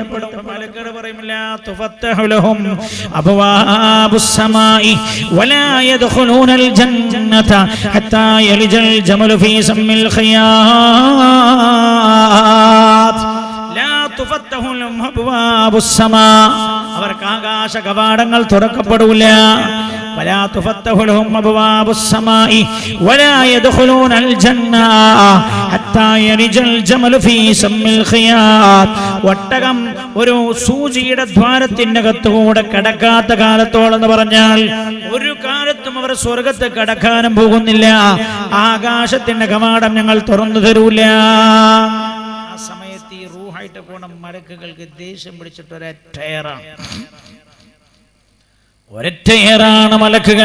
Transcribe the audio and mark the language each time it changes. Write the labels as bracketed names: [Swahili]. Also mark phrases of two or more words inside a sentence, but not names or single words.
[Malayalam] മലക്കുകൾ പറയും, [Arabic] لا تفتح لهم أبواب السماء ولا يدخلون الجنة حتى يلج الجمل في سم الخياط. لا تفتح لهم أبواب السما, [Malayalam] അവർക്ക് ആകാശ കവാടങ്ങൾ തുറക്കപ്പെടില്ല. [Arabic] ولا تفتح لهم أبواب السماء ولا يدخلون الجنة حتى يلج الجمل في سم الخياط. [Malayalam] ഒട്ടകം ഒരു സൂചിയുടെ ദ്വാരത്തിനകത്തുകൂടെ കടക്കാത്ത കാലത്തോളം എന്ന് പറഞ്ഞാൽ ഒരു കാലത്തും അവർ സ്വർഗത്ത് കടക്കാനും പോകുന്നില്ല. ആകാശത്തിന്റെ കവാടം ഞങ്ങൾ തുറന്നു തരൂല. ആ സമയത്ത് ഈ റൂഹായിട്ട് പോണ മലക്കുകൾക്ക് ദേഷ്യം പിടിച്ചിട്ട് ഒരൊറ്റയേറാണ് മലക്കുകൾ.